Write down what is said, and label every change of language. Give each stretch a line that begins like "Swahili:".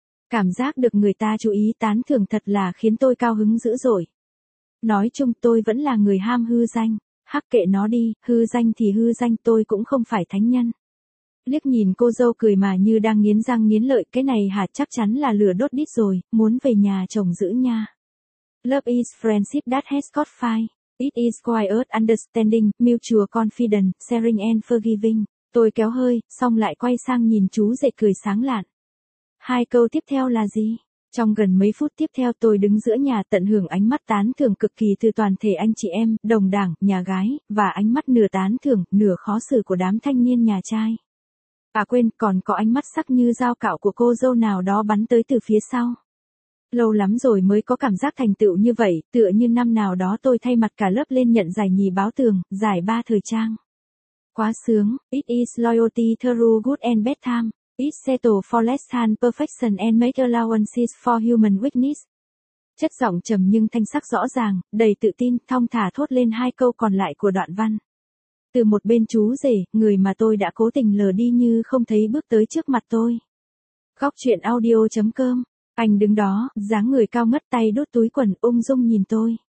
Vietnamese: Cảm giác được người ta chú ý tán thưởng thật là khiến tôi cao hứng dữ dội. Nói chung tôi vẫn là người ham hư danh, hắc kệ nó đi, hư danh thì hư danh, tôi cũng không phải thánh nhân. Liếc nhìn cô dâu cười mà như đang nghiến răng nghiến lợi, cái này hả, chắc chắn là lửa đốt đít rồi, muốn về nhà chồng giữ nha.
English: Love is friendship that has got fire. It is quiet understanding, mutual confidence, sharing and forgiving.
Vietnamese: Tôi kéo hơi, xong lại quay sang nhìn chú rể cười sáng lạn. Hai câu tiếp theo là gì? Trong gần mấy phút tiếp theo tôi đứng giữa nhà tận hưởng ánh mắt tán thưởng cực kỳ từ toàn thể anh chị em, đồng đảng, nhà gái, và ánh mắt nửa tán thưởng, nửa khó xử của đám thanh niên nhà trai. À quên, còn có ánh mắt sắc như dao cạo của cô dâu nào đó bắn tới từ phía sau. Lâu lắm rồi mới có cảm giác thành tựu như vậy, tựa như năm nào đó tôi thay mặt cả lớp lên nhận giải nhì báo tường, giải ba thời trang. Quá sướng,
English: it is loyalty through good and bad time, it settles for less than perfection and make allowances for human weakness.
Vietnamese: Chất giọng trầm nhưng thanh sắc rõ ràng, đầy tự tin, thong thả thốt lên hai câu còn lại của đoạn văn. Từ một bên chú rể, người mà tôi đã cố tình lờ đi như không thấy bước tới trước mặt tôi. gocchuyenaudio.com Anh đứng đó, dáng người cao ngất, tay đút túi quần ung dung nhìn tôi.